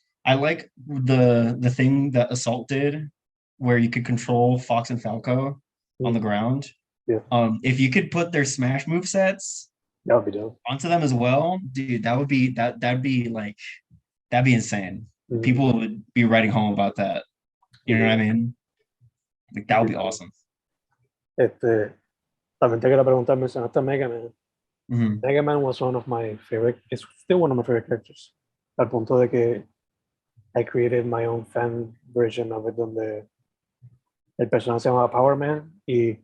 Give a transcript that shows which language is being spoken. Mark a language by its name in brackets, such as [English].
[English] I like the thing that Assault did, where you could control Fox and Falco on the ground. Yeah, If you could put their Smash move sets that would be dope. onto them as well, dude, that'd be like that'd be insane. Mhm. People would be writing home about that. You know what I mean? Like that would be awesome. [Spanish] También te quería preguntar, mencionaste a Mega Man. [English] Mhm. Mega Man was one of my favorite, it's still one of my favorite characters. [Spanish] Al punto de que [English] I created my own fan version of it, [Spanish] donde el personaje se llama Power Man y